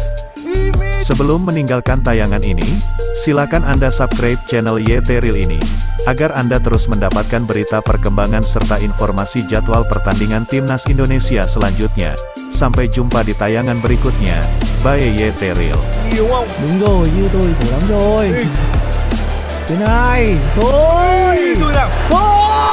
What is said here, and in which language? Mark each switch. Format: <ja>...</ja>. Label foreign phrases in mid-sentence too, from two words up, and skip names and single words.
<id>Sebelum meninggalkan tayangan ini, silakan Anda</id> <en>subscribe channel</en> <id>YT Real ini. agar Anda terus mendapatkan berita perkembangan serta informasi jadwal pertandingan Timnas Indonesia selanjutnya. Sampai jumpa di tayangan berikutnya. Bye Teril.</id> <vi>Đúng rồi, như tôi khổ lắm rồi. Thế này, thôi. Thôi.</vi>